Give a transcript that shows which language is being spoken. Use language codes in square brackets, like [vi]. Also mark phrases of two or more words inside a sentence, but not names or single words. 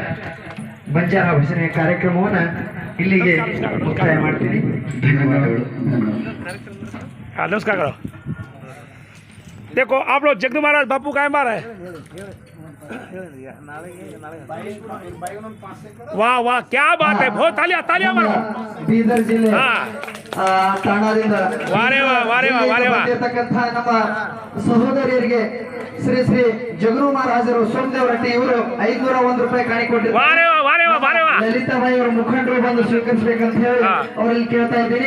[kn] ಬಂಜಾರ ಭಜನೆ ಕಾರ್ಯಕ್ರಮವನ್ನು ಇಲ್ಲಿಗೆ ಮುಕ್ತಾಯ ಮಾಡ್ತೀನಿ. ಧನ್ಯವಾದಗಳು. ನಮಸ್ಕಾರ. [hi] देखो आप लोग जगदू महाराज बापू का मार है वाह वाह क्या बात है बहुत तालियां तालियां मारो [kn] ಬೀದರ್ ಜಿಲ್ಲೆ हाँ ತಾಣದಿಂದ [hi] वारे वा वारे वा वारे वा [kn] ಬಂದಿರತಕ್ಕಂಥ ನಮ್ಮ ಸಹೋದರಿಯರಿಗೆ ಶ್ರೀ ಶ್ರೀ ಜಗರು ಮಹಾರಾಜರು ಸೋಮದೇವ ರಟ್ಟಿ ಇವರು 501 ರೂಪಾಯಿ ಕಾಣಿ ಕೊಟ್ಟಿದ್ದಾರೆ. [hi] वारे वा वारे वा वारे वा [kn] ಲಲಿತಾಬಾಯಿ ಅವರ ಮುಖಂಡರು ಬಂದು ಸ್ವೀಕರಿಸಬೇಕಂತ ಹೇಳಿ ಅವರಲ್ಲಿ ಕೇಳ್ತಾ ಇದ್ದೀನಿ.